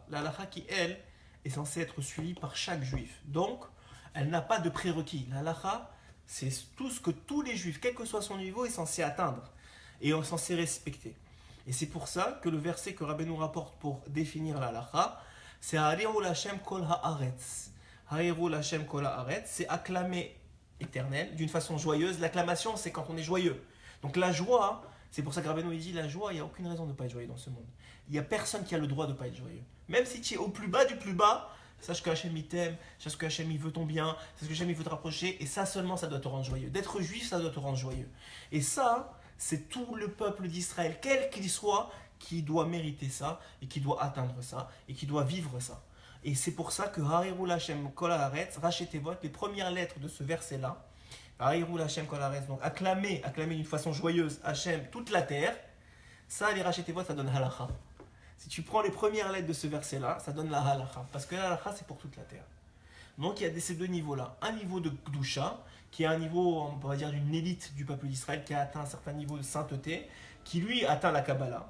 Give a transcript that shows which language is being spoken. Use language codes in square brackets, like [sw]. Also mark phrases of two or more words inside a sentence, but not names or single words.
[fr] La halacha qui, elle, est censée être suivie par chaque juif. Donc, elle n'a pas de prérequis. La halacha, c'est tout ce que tous les juifs, quel que soit son niveau, est censé atteindre et est censé respecter. Et c'est pour ça que le verset que Rabbi nous rapporte pour définir la halacha, c'est [he] הריעו לה' כל הארץ. הריעו לה' כל הארץ, [fr] c'est acclamer éternel d'une façon joyeuse. L'acclamation, c'est quand on est joyeux. Donc la joie, c'est pour ça que Rabbi nous dit la joie, il n'y a aucune raison de ne pas être joyeux dans ce monde. Il n'y a personne qui a le droit de ne pas être joyeux. Même si tu es au plus bas du plus bas, sache que Hachem il t'aime, sache que Hachem il veut ton bien, sache que Hachem il veut te rapprocher, et ça seulement ça doit te rendre joyeux. D'être juif, ça doit te rendre joyeux. Et ça, c'est tout le peuple d'Israël, quel qu'il soit, qui doit mériter ça, et qui doit atteindre ça, et qui doit vivre ça. Et c'est pour ça que [he] הריעו לה' כל הארץ, [fr] rachetez-vous, les premières lettres de ce verset-là, [he] הריעו לה' כל הארץ, [fr] donc acclamer d'une façon joyeuse Hachem toute la terre, ça, les rachetez-vous, ça donne halacha. Si tu prends les premières lettres de ce verset-là, ça donne la halacha, parce que la halacha, c'est pour toute la terre. Donc il y a ces deux niveaux-là. Un niveau de Kedusha, qui est un niveau, on va dire, d'une élite du peuple d'Israël, qui a atteint un certain niveau de sainteté, qui lui atteint la Kabbalah.